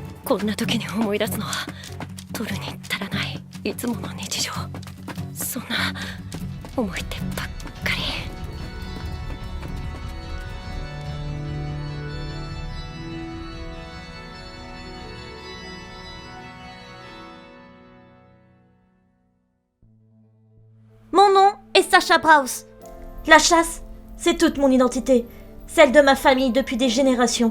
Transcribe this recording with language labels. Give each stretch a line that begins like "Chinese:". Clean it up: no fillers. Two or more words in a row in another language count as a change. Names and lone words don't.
Japanese: こんな時に思い出すのは取るに足らないいつもの日常。そんな思い出ばっかり。
French: Mon nom est Sacha Brous. La chasse, c'est toute mon identité, celle de ma famille depuis des générations.